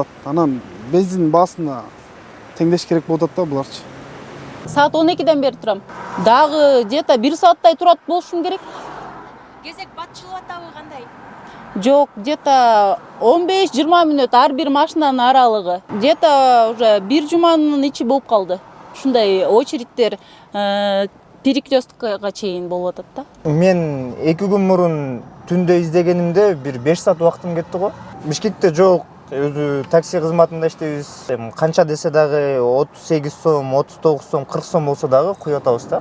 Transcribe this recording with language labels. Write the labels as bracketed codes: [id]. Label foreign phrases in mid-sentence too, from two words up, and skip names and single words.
[ky] Анан бензин баасына теңдеш керек болуп атат да буларчы. Саат 12ден бери турам. Дагы где-то 1 сааттай турат болушум керек. Кезек батчылып атабы кандай? Жок, где-то 15-20 мүнөт ар бир машинанын аралыгы. [ru] Где-то уже [ky] бир жуманын ичи болуп калды. Ушундай очередтер перекресткага чейин болуп атат да. Мен 2 күн мурун түндө издегенимде бир 5 саат убактым кетти го. Бишкекте жок. Өзү такси кызматында иштейбиз. Канча десе дагы 38 сом, 39 сом, 40 сом болсо дагы куюп атабыз да.